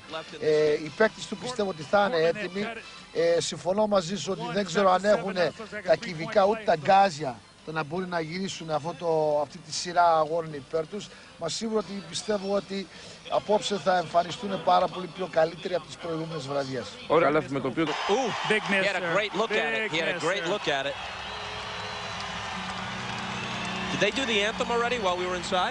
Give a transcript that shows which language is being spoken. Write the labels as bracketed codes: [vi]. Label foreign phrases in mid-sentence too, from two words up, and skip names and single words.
[el] Οι παίκτες του πιστεύω ότι θα είναι έτοιμοι. Συμφωνώ μαζί σου ότι δεν ξέρω αν έχουν τα κυβικά ούτε τα γκάζια το να μπορούν να γυρίσουν αυτή τη σειρά αγώνων υπέρ τους. Μα σίγουρα ότι πιστεύω ότι απόψε θα εμφανιστούν πάρα πολύ πιο καλύτεροι από τις προηγούμενες βραδιές. Ωραία, λάθος με το οποίο... [en] Big miss, He had a great look at it. Did they do the anthem already while we were inside?